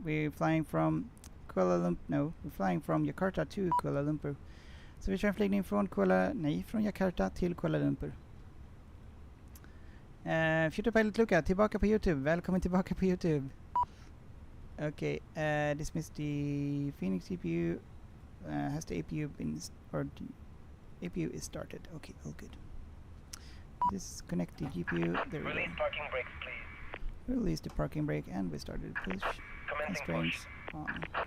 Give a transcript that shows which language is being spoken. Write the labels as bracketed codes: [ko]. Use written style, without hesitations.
[en] We're flying from we're flying from Jakarta to Kuala Lumpur. [sv] Så vi kör en flygning från från Jakarta till Kuala Lumpur. Future Pilot Luca, tillbaka på YouTube. Välkommen tillbaka på YouTube. [en] Okay, dismiss the Phoenix CPU. Has the APU been or the APU is started? Okay, all good. Disconnect the GPU. There we Release go. parking brakes, please. Release the parking brake, and we started push. Commencing Constraints push. on.